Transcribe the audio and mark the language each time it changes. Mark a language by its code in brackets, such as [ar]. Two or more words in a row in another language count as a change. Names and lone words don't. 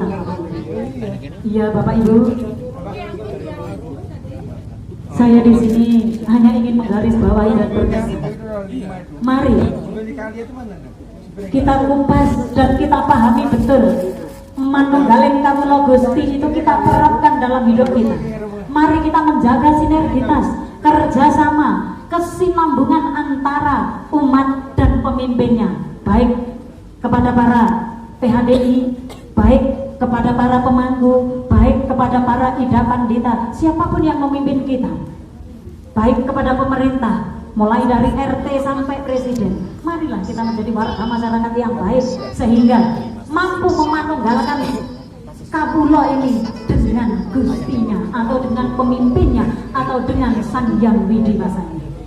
[id] Iya, Bapak Ibu, saya di sini hanya ingin menggarisbawahi dan berkata, mari kita kupas dan kita pahami betul [jv] Manunggaling Kawula Gusti [id] itu kita terapkan dalam hidup kita. Mari kita menjaga sinergitas, kerjasama, kesinambungan antara umat dan pemimpinnya, baik kepada para PHDI, baik kepada para pemangku, baik kepada para ida pandita, siapapun yang memimpin kita, baik kepada pemerintah, mulai dari RT sampai presiden. Marilah kita menjadi warga masyarakat yang baik, sehingga mampu memanunggalkan Kawula ini dengan gustinya, atau dengan pemimpinnya, atau dengan Sang Hyang Widewasa.